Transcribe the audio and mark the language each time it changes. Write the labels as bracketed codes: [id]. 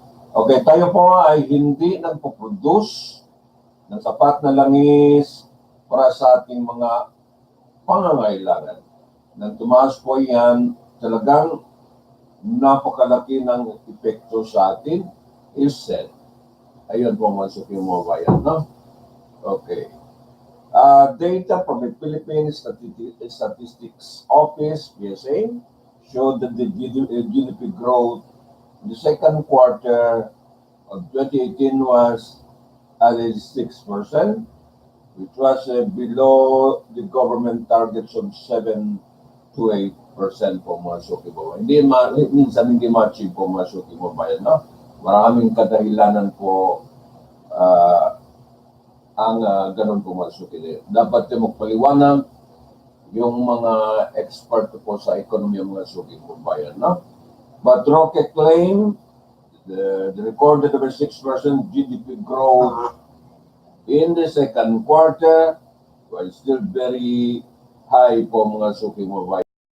[tl] Okay, tayo po ay hindi nagpo-produce ng sapat na langis para sa ating mga pangangailangan. Nang tumaas po yan, talagang napakalaki ng epekto sa atin [en] is said. [tl] Ayun po mga Suki Kababayan, no? Okay. [en] Data from the Philippine Statistics Office, PSA, showed that the GDP growth in the second quarter of 2018 was at 6%, which was below the government targets of 7 to 8% [tl] po mga Suki Kababayan. Minsan hindi ma-achieve po mga Suki Kababayan, no? Maraming kadahilanan po ang ganun po mga Suki. Dapat magpaliwanag yung mga expert po sa ekonomiya mga Suki Kababayan, no? [en] But Roque claimed the recorded over 6% GDP growth in the second quarter was still very high [tl] po mga Suki Kababayan.